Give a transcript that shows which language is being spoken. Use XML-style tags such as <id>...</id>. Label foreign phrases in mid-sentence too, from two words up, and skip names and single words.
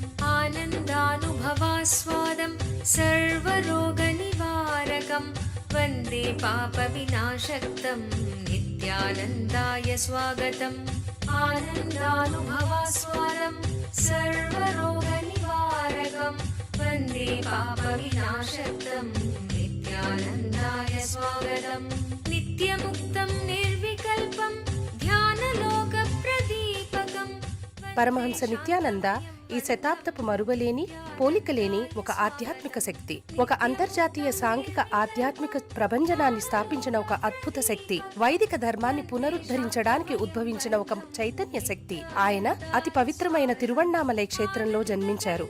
<sa>आनन्दानुभवास्वादं सर्वरोगनिवारकं वन्दे पापविनाशक्तं नित्यानन्दाय स्वागतम्. आनन्दानुभवास्वादं सर्वरोगनिवारकं निर्विकल्पं वन्दे पापविनाशकं नित्यानन्दाय स्वागतं नित्यमुक्तं निर्विकल्पं ध्यानलोकप्रदीपकं</sa> <te>పరమహంస నిత్యానంద ఈ శతాబ్దపు మరువలేని పోలికలేని ఒక ఆధ్యాత్మిక శక్తి, ఒక అంతర్జాతీయ సాంఘిక ఆధ్యాత్మిక ప్రభంజనాన్ని స్థాపించిన ఒక అద్భుత శక్తి, వైదిక ధర్మాన్ని పునరుద్ధరించడానికి ఉద్భవించిన ఒక చైతన్య శక్తి. ఆయన అతి పవిత్రమైన తిరువణ్ణామలై క్షేత్రంలో జన్మించారు.</te>